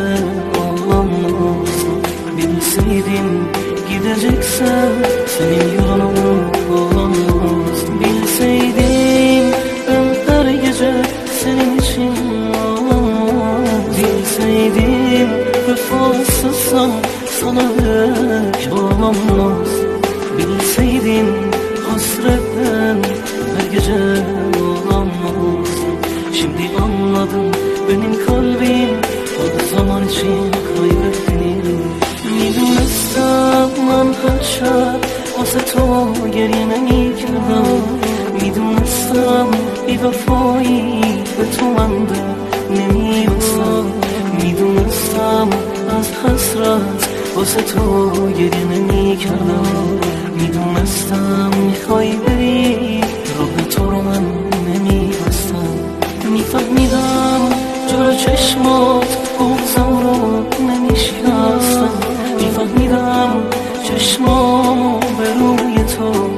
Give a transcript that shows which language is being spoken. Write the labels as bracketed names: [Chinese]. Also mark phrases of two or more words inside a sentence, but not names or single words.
[Turkish] ağlamaz, bilseydim gideceksen senin yolunu bulamaz, bilseydim ben her gece senin için ağlamaz, bilseydim vefasızsan sana dek dolanmaz, bilseydim hasretten her gece ağlamaz. Şimdi anladım benim kalbim o zaman için kaybettim, [Persian] میدونستم من هر شب واسه تو گریه نمیکردم، میدونستم بی وفایی به تو من نمیرسم، میدونستم از حسرت واسه تو گریه نمیکردم، میدونستم میخوای بری راه تو رو من نمیبستم، میفهمیدم جلو چشمات بغضم رو نمیشکستم، میفهمیدم چشمامو به روی تو